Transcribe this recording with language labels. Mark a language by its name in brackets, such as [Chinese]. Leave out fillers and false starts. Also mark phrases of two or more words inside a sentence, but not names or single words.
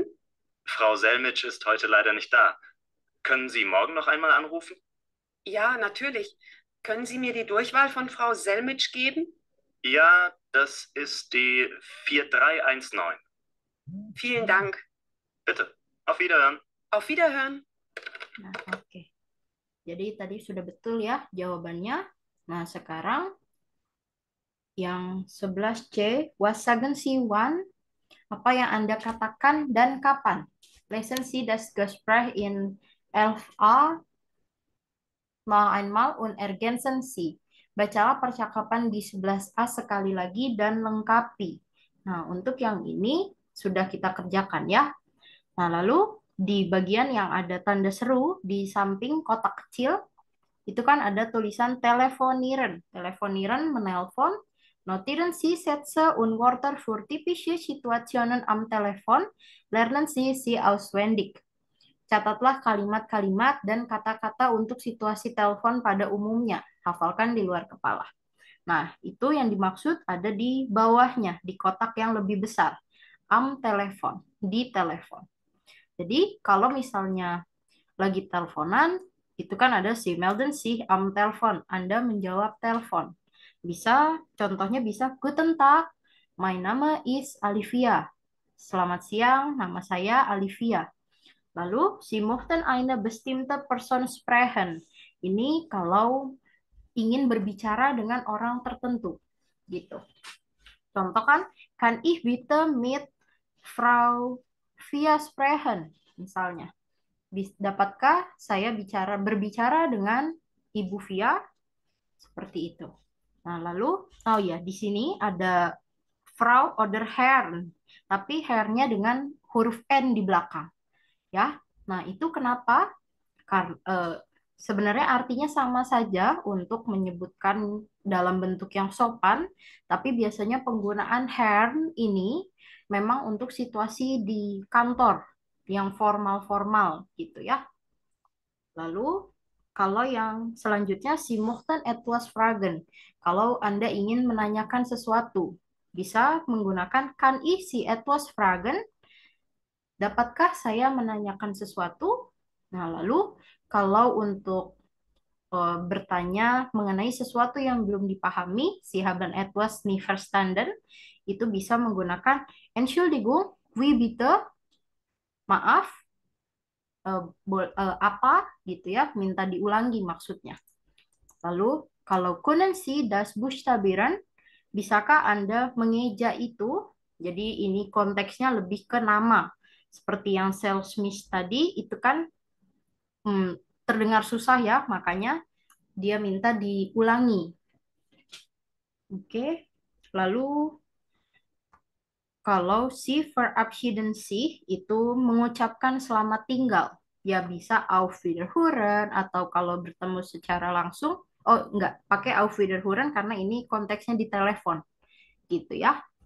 [German] Frau Selmitsch ist heute leider nicht da. Können Sie morgen noch einmal anrufen? Ja, natürlich. Können Sie mir die Durchwahl von Frau Selmitsch geben? Ja, das ist die 4319. Vielen Dank. Bitte. Auf Wiederhören. Auf Wiederhören. [Indonesian] Nah, oke. Jadi tadi sudah betul ya jawabannya. Nah, sekarang yang [German] 11C, was sagen Sie wann? [Indonesian] Apa yang Anda katakan dan kapan? [German] Lesen Sie das Gespräch in 11a noch einmal und ergänzen Sie. [Indonesian] Bacalah percakapan di 11A sekali lagi dan lengkapi. Nah, untuk yang ini sudah kita kerjakan ya. Nah, lalu di bagian yang ada tanda seru di samping kotak kecil, itu kan ada tulisan telefonieren. [German] Telefonieren [Indonesian] menelpon. [German] Notieren Sie Sätze und Wörter für typische Situationen am Telefon. Lernen Sie sie auswendig. [Indonesian] Catatlah kalimat-kalimat dan kata-kata untuk situasi telepon pada umumnya. Hafalkan di luar kepala. Nah, itu yang dimaksud ada di bawahnya, di kotak yang lebih besar. Am telepon, di telepon. Jadi, kalau misalnya lagi teleponan, itu kan ada [German] si melden si am [Indonesian] telepon. Anda menjawab telepon. Bisa, contohnya bisa, [German] Guten Tag, mein Name is Olivia. [Indonesian] Selamat siang, nama saya Olivia. Lalu, [German] Sie möchten eine bestimmte Person sprechen. [Indonesian] Ini kalau ingin berbicara dengan orang tertentu. Gitu. Contoh [German] kan ich bitte mit Frau Via sprechen, [Indonesian] misalnya. Dapatkah saya berbicara dengan Ibu Via? Seperti itu. Nah, lalu, oh ya, di sini ada [German] Frau oder Herrn, [Indonesian] tapi Herrnya dengan huruf N di belakang. Ya, nah itu kenapa? Karena sebenarnya artinya sama saja untuk menyebutkan dalam bentuk yang sopan, tapi biasanya penggunaan Herrn ini memang untuk situasi di kantor yang formal-formal gitu ya. Lalu kalau yang selanjutnya [German] si möchten etwas fragen. [Indonesian] Kalau Anda ingin menanyakan sesuatu, bisa menggunakan [German] kann ich Sie etwas fragen? [Indonesian] Dapatkah saya menanyakan sesuatu? Nah, lalu kalau untuk bertanya mengenai sesuatu yang belum dipahami, [German] Sie haben etwas nicht verstanden, [Indonesian] itu bisa menggunakan [German] Entschuldigung, wie bitte? [Indonesian] Maaf, apa gitu ya, minta diulangi maksudnya. Lalu kalau [German] können Sie das buchstabieren? [Indonesian] Bisakah Anda mengeja itu? Jadi ini konteksnya lebih ke nama. Seperti yang salesman tadi, itu kan terdengar susah ya, makanya dia minta diulangi. Oke, lalu kalau si verabschieden itu mengucapkan selamat tinggal, ya bisa [German] auf Wiederhören [Indonesian] atau kalau bertemu secara langsung, oh enggak, pakai [German] auf Wiederhören [Indonesian] karena ini konteksnya di telepon, gitu ya.